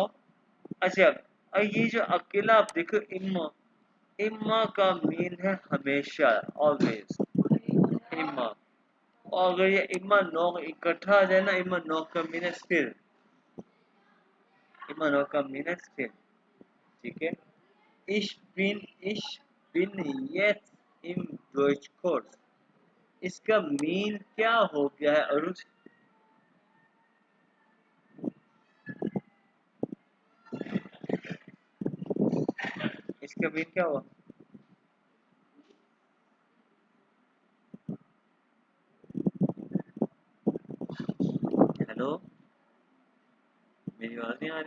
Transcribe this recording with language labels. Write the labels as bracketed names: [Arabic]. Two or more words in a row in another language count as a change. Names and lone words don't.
[Hindi] अच्छा, और ये जो अकेला आप देखो इम्मा, इम्मा का मीन है हमेशा, ऑलवेज, इम्मा। और अगर ये [German] immer noch [Hindi] इकट्ठा आ जाए ना, [German] immer noch [Hindi] का मीन है स्टिल, [German] immer noch [Hindi] का मीन है स्टिल, ठीक है। [German] Ich bin jetzt im Deutschkurs, [Hindi] इसका मीन क्या हो गया है अरुज? इसका मीन क्या हुआ? हेलो, मेरी आवाज नहीं आ रही?